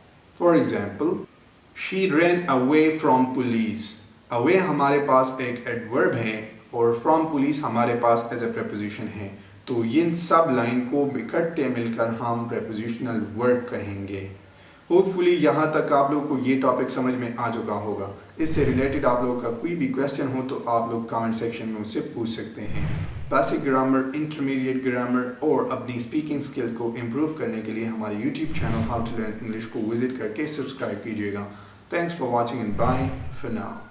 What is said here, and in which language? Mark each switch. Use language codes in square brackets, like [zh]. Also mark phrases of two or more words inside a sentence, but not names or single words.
[en] For example, she ran away from police. [ur] away ہمارے پاس ایک ایڈورب ہے اور [en] from police [ur] ہمارے پاس [en] as a preposition [ur] ہے. تو ان سب لائن کو اکٹھے مل کر ہم [en] prepositional verb [ur] کہیں گے. ہوپ فلی یہاں تک آپ لوگ کو یہ ٹاپک سمجھ میں آ چکا ہوگا. اس سے ریلیٹڈ آپ لوگ کا کوئی بھی کویسچن ہو تو آپ لوگ [en] comment section [ur] میں مجھ سے پوچھ سکتے ہیں. [en] basic grammar, intermediate grammar [ur] اور اپنی [en] speaking skill [ur] کو امپروو کرنے کے لیے ہمارے یوٹیوب چینل ہاؤ ٹو لرن انگلش کو وزٹ کر کے سبسکرائب کیجیے گا. [en] thanks for watching and bye for now.